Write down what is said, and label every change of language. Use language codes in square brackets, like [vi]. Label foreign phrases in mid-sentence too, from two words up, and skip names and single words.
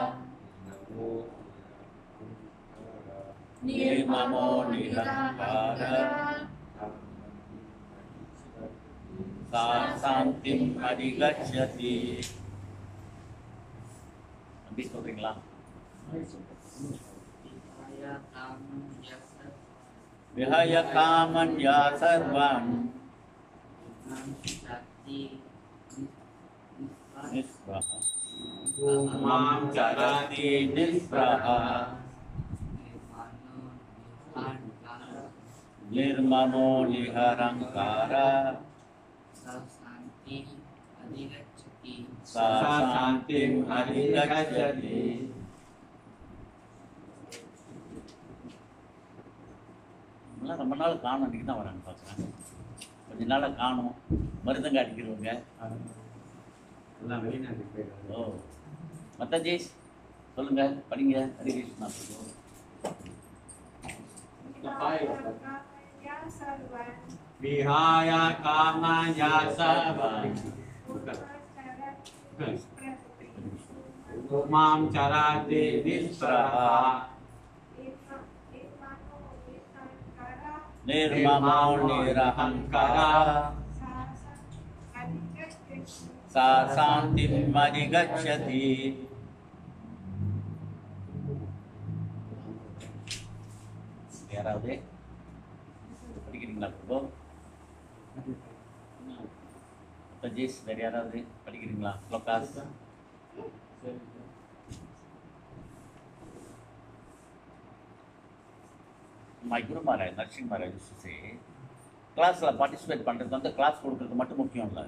[sa] निर्ममो निरहंकार सा शान्तिम् अधिगच्छति. [ta] அப்படி சொல்றீங்களா? [sa] विहय कामन् या सर्वान् निःस्पृहः मां चरति निःस्पृहः निर्ममो निरहङ्कारः सा शान्तिम् अधिगच्छति [ta] ரொம்ப நாள் காணும் அன்றைக்கி தான் வரான்னு பார்க்குறேன். கொஞ்ச நாளாக காணும். மருந்தங்க அடிக்கிறவங்க. எல்லாம் வெளிநாட்டுக்கு போயிடுறாங்க. ஓ மத்தாஜீஸ் சொல்லுங்க, படிங்க. ஹரி கிருஷ்ணா சொல்லுவோம். [sa] विहाय कामया सर्वान् मां चरति निःस्पृहः निर्ममो निरहङ्कारः सा शान्तिम् अधिगच्छति. [ta] யாராவது படிக்கிறீங்களா? இப்போ மத்தாஜீஸ் வேறு யாராவது படிக்கிறீங்களா? [en] ஸ்லோகாஸ் My Guru Maharaj, Narasimha Maharaj used to say, [ta] கிளாஸில் பார்ட்டிசிபேட் பண்ணுறது வந்து கிளாஸ் கொடுக்குறது மட்டும் முக்கியம் இல்லை.